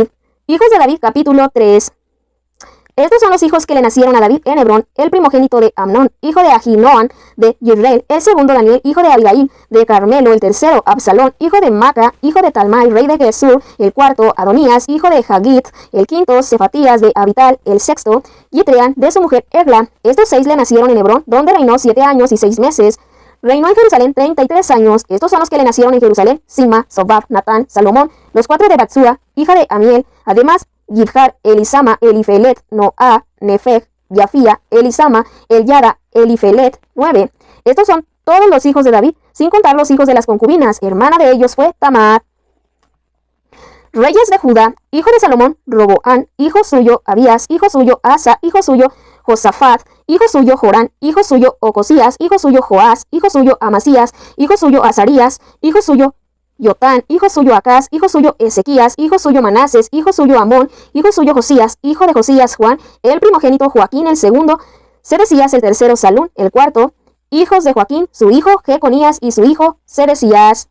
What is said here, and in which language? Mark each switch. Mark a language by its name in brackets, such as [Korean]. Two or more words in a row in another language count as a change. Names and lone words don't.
[Spanish] Hijos de David, capítulo 3. Estos son los hijos que le nacieron a David en Hebrón: el primogénito de Amnón, hijo de Ahinoam de Yisrael; el segundo Daniel, hijo de Abigail de Carmelo; el tercero Absalón, hijo de Maca, hijo de Talmai, rey de Gesur; el cuarto Adonías, hijo de Hagit; el quinto Cefatías de Abital; el sexto Yitrean de su mujer Egla. Estos 6 le nacieron en Hebrón, donde reinó 7 años y 6 meses. Reinó en Jerusalén 33 años. Estos son los que le nacieron en Jerusalén: Sima, Sobab, Natán, Salomón; los 4 de Batsua, hija de Amiel; además Yidhar, Elisama, Elifelet, Noa, Nefeg, Yafía, Elisama, Eliada, Elifelet. 9. Estos son todos los hijos de David, sin contar los hijos de las concubinas. Hermana de ellos fue Tamar. Reyes de Judá, hijo de Salomón, Roboán; hijo suyo Abías; hijo suyo Asa; hijo suyo Josafat; hijo suyo Jorán; hijo suyo Ocosías; hijo suyo Joás; hijo suyo Amasías; hijo suyo Azarías; hijo suyo Yotán; hijo suyo Acaz; hijo suyo Ezequías; hijo suyo Manases; hijo suyo Amón; hijo suyo Josías; hijo de Josías Juan; el primogénito Joaquín; el segundo Sedecías; el tercero Salún; el cuarto hijos de Joaquín, su hijo Jeconías y su hijo Sedecías.